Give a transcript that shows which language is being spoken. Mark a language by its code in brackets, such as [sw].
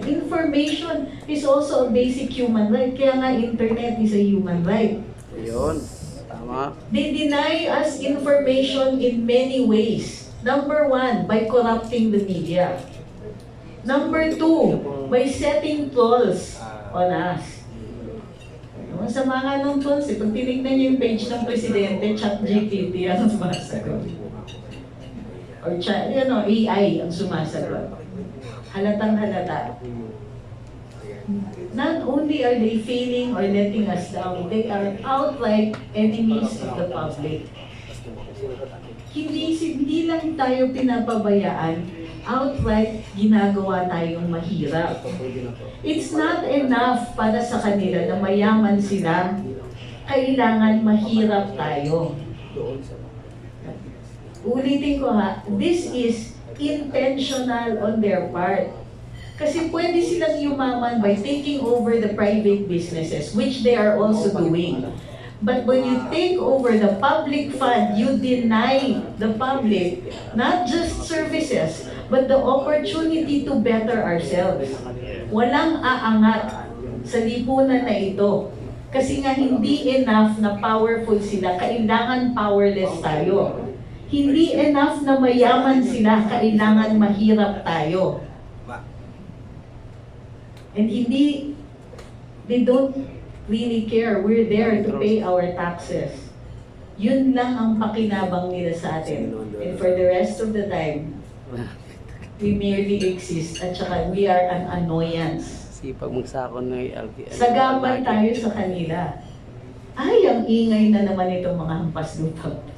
[en] Information is also a basic human right, [tl] kaya nga [en] internet is a human right. [tl] Yun, tama. [en] They deny us information in many ways. Number one, by corrupting the media. Number two, by setting trolls on us. [tl] Sa mga nung tools, pag tinignan niyo yung page ng Presidente, ChatGPT ang sumasagot. Or AI ang sumasagot. Halatang halata. [en] Not only are they failing or letting us down, they are outright enemies of the public. [tl] Hindi lang tayo pinapabayaan, outright ginagawa tayong mahirap. [en] It's not enough [tl] para sa kanila na mayaman sila. Kailangan mahirap tayo. Ulitin ko ha, [en] this is intentional on their part. [tl] Kasi pwede silang yumaman [en] by taking over the private businesses, which they are also doing. But when you take over the public fund, you deny the public not just services, but the opportunity to better ourselves. [tl] Walang aangat sa lipunan na ito. Kasi nga hindi enough na powerful sila, kailangan powerless tayo. Hindi enough na mayaman sila, kailangan mahirap tayo. [en] And they don't really care. We're there to pay our taxes. [tl] Yun lang ang pakinabang nila sa atin. [en] And for the rest of the time, we merely exist [tl] at saka [en] we are an annoyance. [tl] Sipag magsakon ng LTL. Sagabal tayo sa kanila. Ay, ang ingay na naman itong mga hampas lupa.